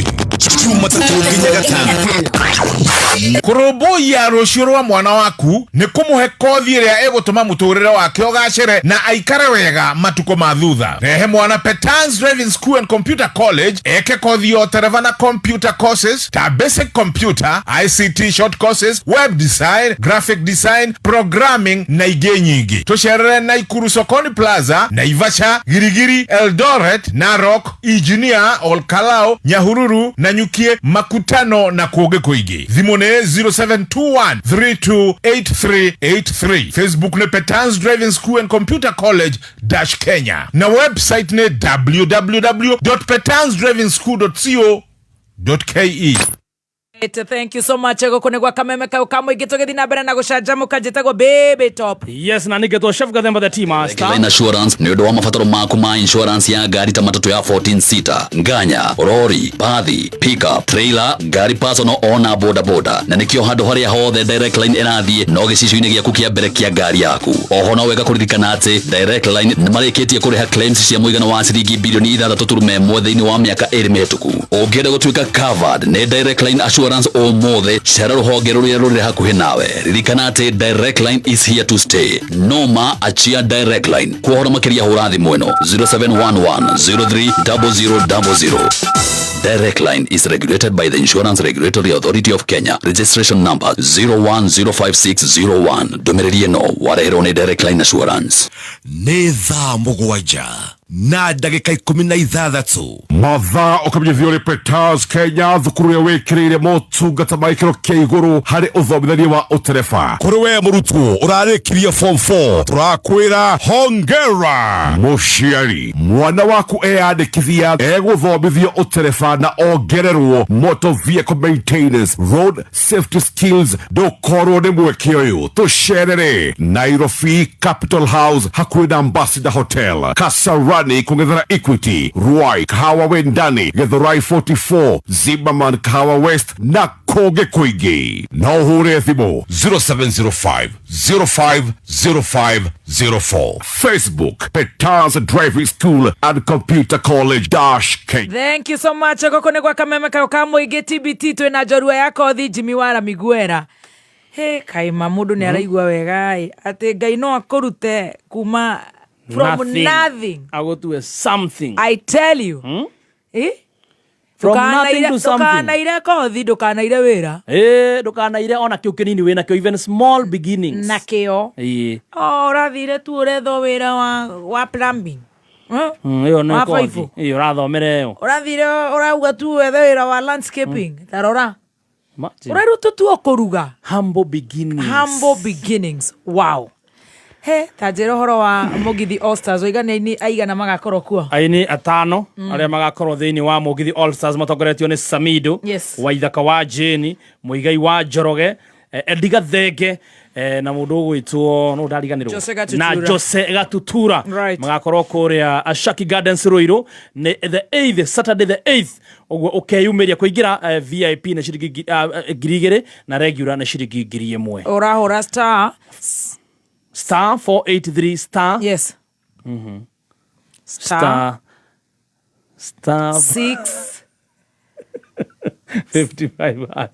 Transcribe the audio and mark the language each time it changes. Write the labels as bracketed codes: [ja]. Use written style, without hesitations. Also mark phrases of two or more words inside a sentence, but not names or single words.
[ki] Jumatatu nginya Gatano. Kũrũmbũiya rũciũ rwa mwana waku nĩ kũmũhe kothi ĩrĩa ĩgũtũma mũtũrĩre wake ũgacĩre na aikare wega matukũ ma thutha. Rehe mwana Petans Driving School and Computer College eke kothi yo tereva na [en] computer courses [ki] ta [en] basic computer, ICT short courses, web design, graphic design, programming [ki] na ingĩ nyingĩ. Tũcerere Naikuru Sokoni Plaza, Naivasha, Girigiri, Eldoret, Narok, Engineer, Olkalao, Nyahururu, Nanyukie, Makutano na kũngĩ kũingĩ. Thimũ nĩ 0721328383. Facebook nĩ Petans Driving School and Computer College Kenya. Na website nĩ www.petansdrivingschool.co.ke. [en] Thank you so much. [ki] Ego kune gwa Kameme kayũ ka mũingĩ tũgĩthiĩ na mbere na gũcanjamũka njĩtagwo Baby Top. Yes, na nĩngetwo Chef Gathemba the Tea Master. Line Assurance nĩ ũndũ wa mabataro maku ma insurance ya ngari ta matatũ ya 14 seater, nganya, lori, bathi, pickup, trailer, ngari personal ona boda boda. Na nĩkĩo handũ harĩa hothe Direct Line ĩrathiĩ no gĩcicio-inĩ gĩaku kĩa mbere kĩa ngari yaku. Oho no wega kũririkana atĩ Direct Line nĩ marĩkĩtie kũrĩha claims cia mũigana wa ciringi bilioni 6.1 thĩinĩ wa mĩaka 2 mĩhĩtũku. Ũngĩenda gũtuĩka covered nĩ Direct Line Assurance o mothe, cera rũhonge rũrĩa rũrĩ hakuhĩ nawe. Ririkana atĩ [en] Direct Line is here to stay. [ki] Noma achia Direct Line. Kuohora makĩria hũra thimũ ĩno 0711030000. [en] Direct Line is regulated by the Insurance Regulatory Authority of Kenya. Registration number 0105601. [ki] Ndũmĩrĩri ĩno wareherwo nĩ Direct Line Assurance. Nĩ thaa mũgwanja na ndagĩka 16. Mathaa ũkamenyithio nĩ Petans Kenya, thukuru ya wĩkĩrĩire motungata ma gĩkĩro kĩa igũrũ harĩ ũthomithania wa ũtereba. Kũrĩ we mũrutwo ũrarĩkirie form 4, tũrakwĩra hongera. Mũciari, mwana waku eyandĩkithia egũthomithio ũtereba na ongererwo [en] motor vehicle maintenance, road safety skills. [ki] Ndũkorwo nĩ mweke ũyũ, tũcerere Nairobi Capital House hakuhĩ na Ambassador Hotel, Kasarani kũng'ethera Equity, Ruai Kahawa Wendani, Githurai 44, Zimmerman Kahawa West na kũngĩ kũingĩ. No ũhũre thimũ 0705050504. Facebook Petans Driving School and Computer College Kenya. [en] Thank you so much. [ki] Gũkũ nĩ gwa Kameme kayũ ka mũingĩ TBT twĩna njorua ya kothi Jimmy Wara Miguera. He kaima mũndũ nĩ araigua wega atĩ Ngai no akũrute kuma [en] from nothing. I go to a something. I tell you. [ki] Ndukanaire kothi, ndukanaire wira. Ndukanaire ona kĩu kĩnini wĩna kĩo, [en] even small beginnings. [ki] Na kĩo. Ũrathire tu ũretho wĩra wa plumbing. Iyo nĩ kothi. Iyo ũrathomere ĩyo. Ũrathire ũrauga tu wethe wĩra wa landscaping. Tarora. Ũreruta tu kũruga. [en] Humble beginnings. Wow. [ki] Tajĩra ũhoro wa Mũgithi All Stars oigana aigana magakorwo kuo. Aini 5 arĩa magakorwo thĩinĩ wa Mũgithi All Stars matongoretio nĩ Samido, Waithaka wa Jane, Muigai wa Njoroge, Edgar Thenge, na mũndũ ũgwĩtwo no ndariganĩrwo na Jose Gatutura magakorwo kũrĩa Ashaki Gardens Ruiru nĩ [en] the 8th Saturday the 8th. [ki] Ũguo ũkeyumĩria kũingĩra VIP na ciringi 2,000 na regular na ciringi 1,000. Ũrahũra [en] star 483 star. Yes. Star 55 hash.